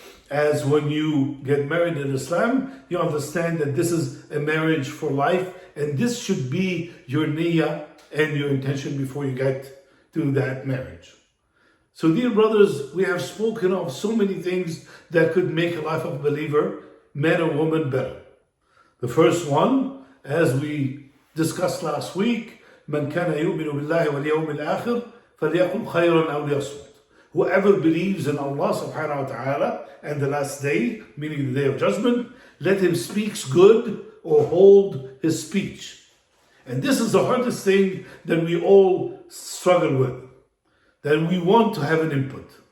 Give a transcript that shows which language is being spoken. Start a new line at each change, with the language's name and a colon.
English: As when you get married in Islam, you understand that this is a marriage for life, and this should be your niyyah and your intention before you get to that marriage. So dear brothers, we have spoken of so many things that could make a life of a believer, man or woman, better. The first one, as we discussed last week,
Arabic: من كان يؤمن بالله واليوم الآخر فليقل خيرا أو ليصمت.
English: Whoever believes in Allah subhanahu wa ta'ala and the last day, meaning the day of judgment, let him speak good or hold his speech. And this is the hardest thing that we all struggle with. That we want to have an input.